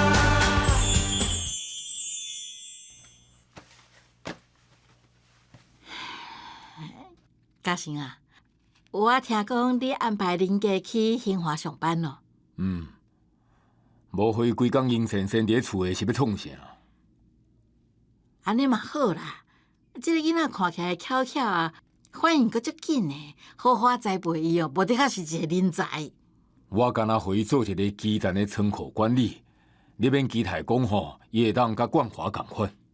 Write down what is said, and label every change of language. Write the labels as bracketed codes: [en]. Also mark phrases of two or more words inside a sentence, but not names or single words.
[nan] 嘉诚啊，我听讲你安排林家去兴华上班咯。无花规工阴森森伫厝诶，是要创啥？安尼嘛好啦，这个囡仔看起来巧巧啊，反应阁足紧诶，好好栽培伊哦，无的确是一个人才。我敢若互伊做一个基层诶仓库管理，你免期待讲吼，伊会当甲冠华共款。